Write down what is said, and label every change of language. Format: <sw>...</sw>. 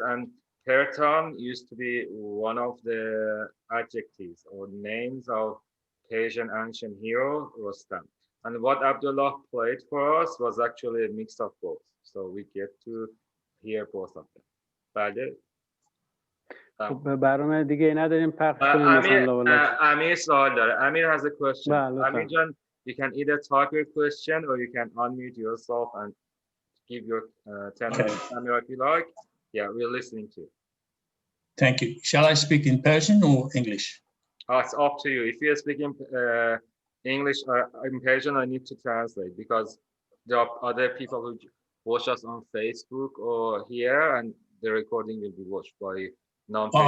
<en>And peloton used to be one of the adjectives or names of Persian ancient hero Rostam. And what Abdullah played for us was actually a mix of both. So we get to hear both of them.</en> <fa>بله. برنامه دیگه نداریم پخش کنیم مثلا امیر سوال داره.</fa> <en>Amir has a question. Amir Jan, you can either type your question or you can unmute yourself and give your 10 minutes camera if you like. Yeah, we're listening to you. Thank you. Shall I speak in Persian or English? It's up to you. If you're speaking English or in Persian, I need to translate because there are other people who watch us on Facebook or here, and the recording will be watched by non-Persian.</en>